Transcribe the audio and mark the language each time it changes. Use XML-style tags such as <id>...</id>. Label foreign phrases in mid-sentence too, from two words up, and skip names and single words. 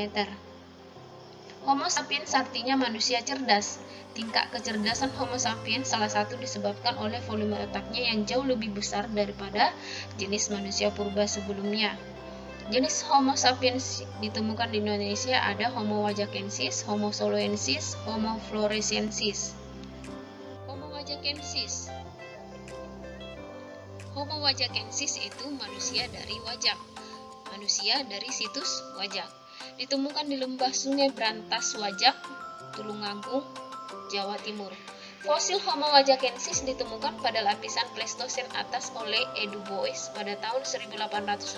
<id>Homo sapiens artinya manusia cerdas. Tingkat kecerdasan Homo sapiens salah satu disebabkan oleh volume otaknya yang jauh lebih besar daripada jenis manusia purba sebelumnya. Jenis Homo sapiens ditemukan di Indonesia ada Homo wajakensis, Homo soloensis, Homo floresiensis. Homo wajakensis. Homo wajakensis itu manusia dari Wajak, manusia dari situs Wajak. Ditemukan di lembah Sungai Brantas Wajak, Tulungagung, Jawa Timur. Fosil Homo wajakensis ditemukan pada lapisan Pleistosen atas oleh E. Du Bois pada tahun 1889.</id>